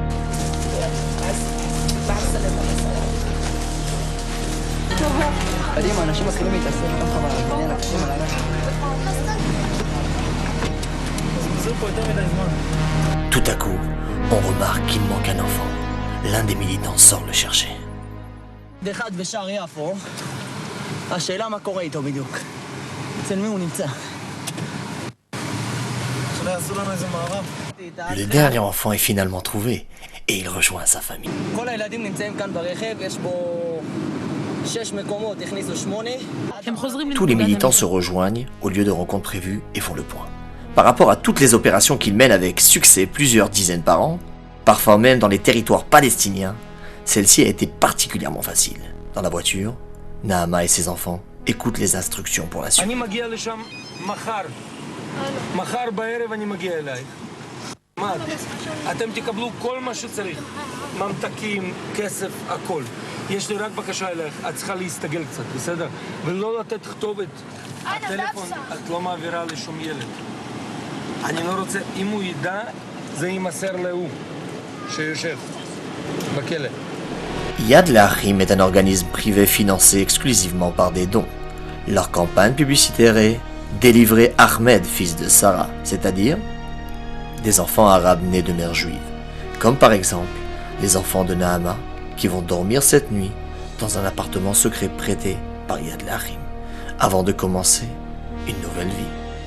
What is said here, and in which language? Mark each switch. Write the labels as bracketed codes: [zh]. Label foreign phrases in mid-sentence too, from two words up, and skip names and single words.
[fr] Tout à coup, on remarque qu'il manque un enfant. L'un des militants sort le chercher. [he] אחד בשער יפו, השאלה מה קורה איתו בדיוק. אצל מי הוא נמצא? [fr] Le dernier enfant est finalement trouvé et il rejoint sa famille. [he] כל הילדים נמצאים כאן ברכב, יש בו 6 מקומות, הכניסו 8. [fr] Tous les militants se rejoignent au lieu de rencontre prévu et font le point. Par rapport à toutes les opérations qu'ils mènent avec succès plusieurs dizaines par an, parfois même dans les territoires palestiniens, celle-ci a été particulièrement facile. Dans la voiture, Naama et ses enfants écoutent les instructions pour la suite. [he] אני מגיע לשם מחר. מחר בערב אני מגיע אלייך. מה? אתם תקבלו כל מה שצריך. ממתקים, כסף, הכל. יש לי רק בקשה אלייך, את צריכה להסתגל קצת, בסדר? ולא לתת כתובת. הטלפון, את לא מעבירה לשום ילד. אני לא רוצה, אם הוא ידע, זה יימסר להוא, שיושב בכלא. [fr] Yad Laharim est un organisme privé financé exclusivement par des dons. Leur campagne publicitaire est « Délivrer Ahmed, fils de Sarah », c'est-à-dire des enfants arabes nés de mères juives, comme par exemple les enfants de Naama, qui vont dormir cette nuit dans un appartement secret prêté par Yad L'Achim, avant de commencer une nouvelle vie.